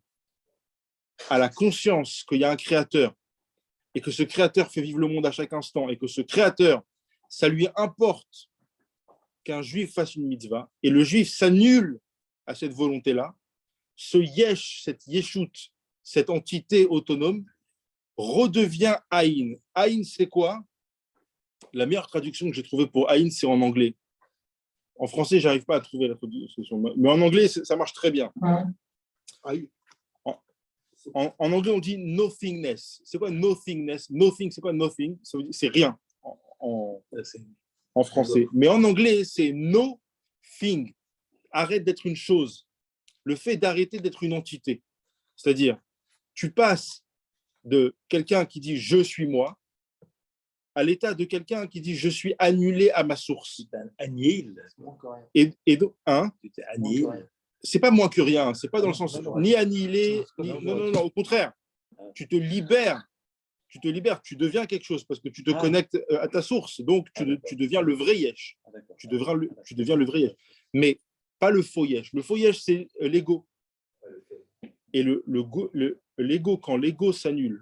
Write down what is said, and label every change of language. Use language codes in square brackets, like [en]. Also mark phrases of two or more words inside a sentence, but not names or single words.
[fr] À la conscience qu'il y a un créateur et que ce créateur fait vivre le monde à chaque instant et que ce créateur, ça lui importe qu'un juif fasse une mitzvah et le juif s'annule à cette volonté-là, ce yesh, cette yeshut, cette entité autonome redevient Aïn. Aïn, c'est quoi? La meilleure traduction que j'ai trouvée pour Aïn, c'est en anglais. En français, je n'arrive pas à trouver la traduction, mais en anglais, ça marche très bien. En anglais, on dit nothingness. C'est quoi [en] nothingness? Nothing, [fr] c'est quoi nothing? C'est rien. En en français. Mais en anglais, c'est [en] no thing. [fr] Arrête d'être une chose. Le fait d'arrêter d'être une entité. C'est-à-dire, tu passes de quelqu'un qui dit je suis moi à l'état de quelqu'un qui dit je suis annulé à ma source. Annihil. Et donc, hein, Annihil. c'est pas moins que rien, c'est pas dans le sens ni annihilé, ni, non, au contraire, tu te libères, tu deviens quelque chose parce que tu te connectes à ta source, donc tu deviens le vrai yesh, tu deviens le vrai yesh, mais pas le faux yesh. Le faux yesh, c'est l'ego. Et l'ego, quand l'ego s'annule